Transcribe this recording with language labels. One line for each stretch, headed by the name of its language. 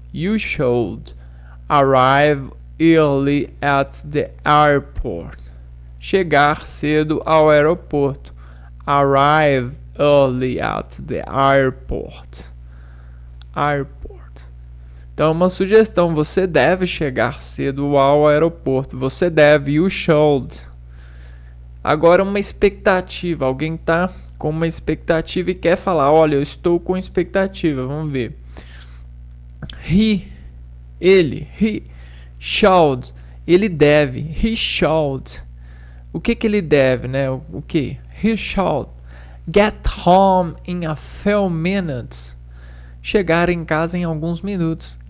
English: You should arrive early at the airport.
Portuguese: Chegar cedo ao aeroporto.
English: Arrive early at the airport.
Portuguese: Airport. Então, uma sugestão. Você deve chegar cedo ao aeroporto. Você deve.
English: You should.
Portuguese: Agora, uma expectativa. Alguém tá com uma expectativa e quer falar, olha, eu estou com expectativa. Vamos ver. Ele should. Ele deve.
English: He should.
Portuguese: O que ele deve, né? O que?
English: He should get home in a few minutes.
Portuguese: Chegar em casa em alguns minutos.